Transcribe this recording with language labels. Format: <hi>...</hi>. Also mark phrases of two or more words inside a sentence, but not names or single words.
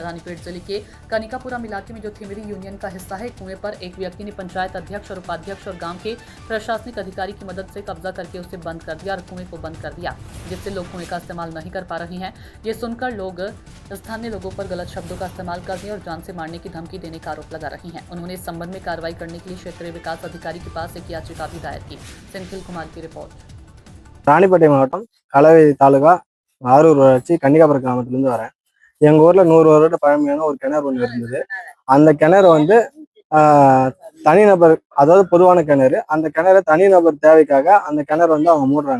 <hi>रानीपेट जिले के कनिकापुरम इलाके में जो थिमरी यूनियन का हिस्सा है, कुएं पर एक व्यक्ति ने पंचायत अध्यक्ष और उपाध्यक्ष और गांव के प्रशासनिक अधिकारी की मदद से कब्जा करके उसे बंद कर दिया और कुएं को बंद कर दिया, जिससे लोग कुएं का इस्तेमाल नहीं कर पा रहे हैं। ये सुनकर लोग स्थानीय लोगों पर गलत शब्दों का इस्तेमाल करने और जान से मारने की धमकी देने का आरोप लगा रही हैं। उन्होंने इस संबंध में कार्रवाई करने के लिए क्षेत्रीय विकास अधिकारी के पास एक याचिका भी दायर की। सेंथिल कुमार की रिपोर्ट।</hi> <ta>ராணிப்பேட்டை மாவட்டம் கலவை தாலுகா ஆரூர் ஊராட்சி கன்னிகாபுரம் கிராமத்திலிருந்து வரேன். எங்க ஊர்ல 100 வருட பழமையான ஒரு கிணறு ஒன்று இருந்தது. அந்த கிணறு வந்து தனிநபர், அதாவது பொதுவான கிணறு. அந்த கிணறு தனிநபர் தேவைக்காக அந்த கிணறு வந்து அவங்க மூடுறாங்க.</ta>